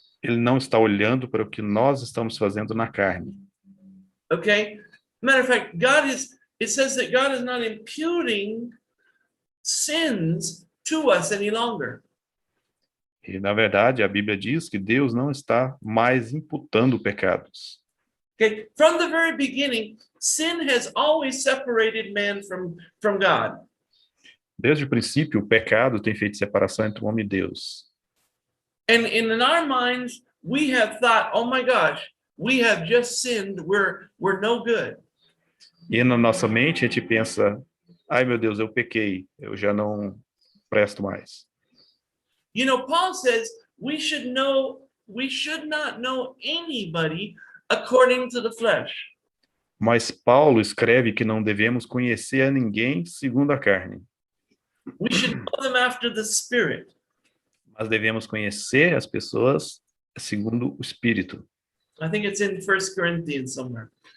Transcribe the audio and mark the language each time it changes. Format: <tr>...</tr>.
<pt>Ele não está olhando para o que nós estamos fazendo na carne.</pt> <en>Okay? Matter of fact, it says that God is not imputing sins to us any longer.</en> <pt>E, na verdade, a Bíblia diz que Deus não está mais imputando pecados.</pt> <en>Okay? From the very beginning, sin has always separated man from God.</en> <pt>Desde o princípio, o pecado tem feito separação entre o homem e Deus.</pt> <en>And in our minds, we have thought, oh my gosh, we have just sinned. We're no good.</en> <pt>E na nossa mente a gente pensa, ai meu Deus, eu pequei, eu já não presto mais.</pt> <en>You know, Paul says we should not know anybody according to the flesh.</en> <pt>Mas Paulo escreve que não devemos conhecer a ninguém segundo a carne.</pt> <en>We should know them after the Spirit.</en> <pt>Mas devemos conhecer as pessoas segundo o Espírito.</pt> <en>I think it's in 1 Corinthians somewhere.</en>